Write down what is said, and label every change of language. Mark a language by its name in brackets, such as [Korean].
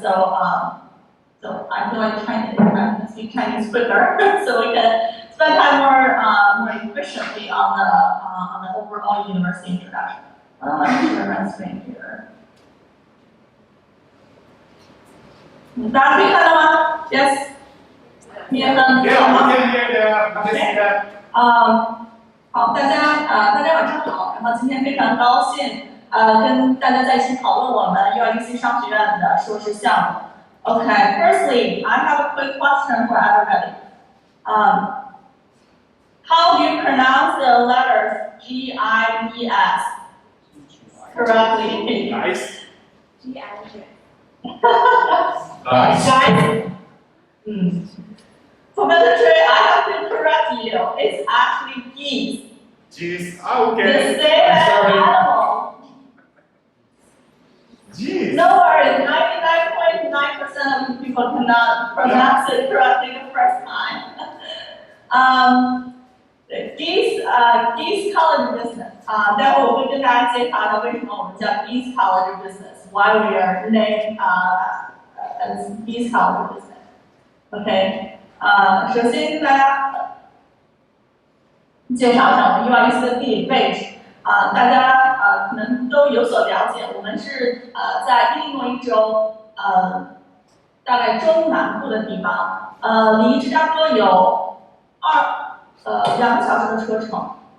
[English] So I'm going to speak Chinese quicker, so we can spend time more efficiently on the overall university introduction. Let me share my screen here. [Chinese] 大家可以看到吗 ？Yes. [English] Yeah, we can hear the. We can see that. [Chinese] 好，大家晚上好。然后今天非常高兴，跟大家在一起讨论我们 UIUC 商学院的硕士项目。 [English] Okay, firstly, I have a quick question for everybody. How do you pronounce the letters GIES correctly? Nice. GIES. Nice. Professor Choi, I have to correct you. It's actually geese. Geez. Okay. The same as animal. Geez. No worries, 99.9% of people cannot pronounce it correctly the first time. Geese College Business. [Chinese] 待会我会跟大家介绍一下为什么我们叫 Geese College Business. [English] Why we are named as Geese College Business. Okay. [Chinese] 首先跟大家介绍一下我们 UIUC 的地理位置。大家可能都有所了解，我们是在伊利诺伊州大概中南部的地方，离芝加哥有2个小时的车程。